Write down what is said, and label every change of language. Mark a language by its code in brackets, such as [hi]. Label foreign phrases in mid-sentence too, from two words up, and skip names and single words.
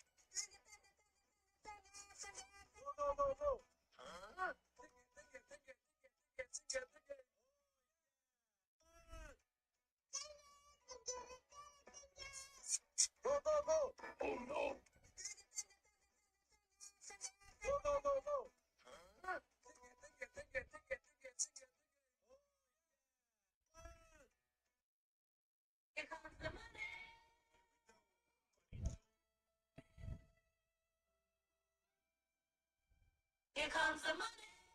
[en] Go, go, go, go! Huh? Go, go, go! Oh no! Go, go, go, go! Huh? Here comes the money. Here comes the money.